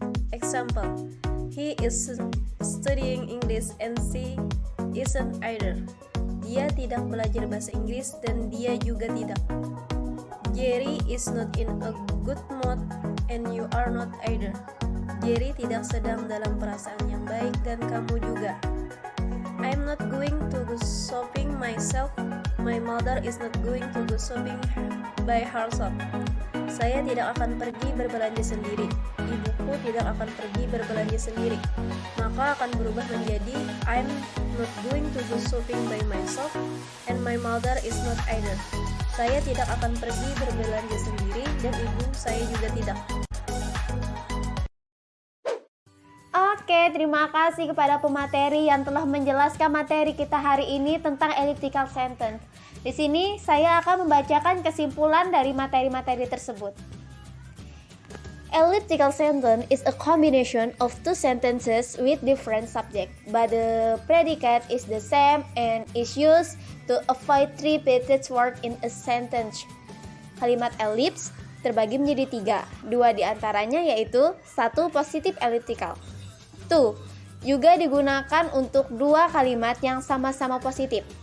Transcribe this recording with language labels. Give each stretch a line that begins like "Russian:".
English: Example, he is studying English and she isn't either.
Indonesian: Dia tidak belajar bahasa Inggris dan dia juga tidak.
English: Jerry is not in a good mood and you are not either.
Indonesian: Jerry tidak sedang dalam perasaan yang baik dan kamu juga.
English: I'm not going to go shopping myself. My mother is not going to go shopping by herself.
Indonesian: Saya tidak akan pergi berbelanja sendiri. Ibuku tidak akan pergi berbelanja sendiri. Maka akan berubah menjadi
English: I'm not going to go shopping by myself and my mother is not either.
Indonesian: Saya tidak akan pergi berbelanja sendiri dan ibu saya juga tidak. Oke, terima kasih kepada pemateri yang telah menjelaskan materi kita hari ini tentang elliptical sentence. Di sini saya akan membacakan kesimpulan dari materi-materi tersebut.
English: Elliptical sentence is a combination of two sentences with different subject, but the predicate is the same and is used to avoid repeated word in a sentence.
Indonesian: Kalimat ellipse terbagi menjadi tiga, dua diantaranya yaitu satu positif elliptical. Juga digunakan untuk dua kalimat yang sama-sama positif.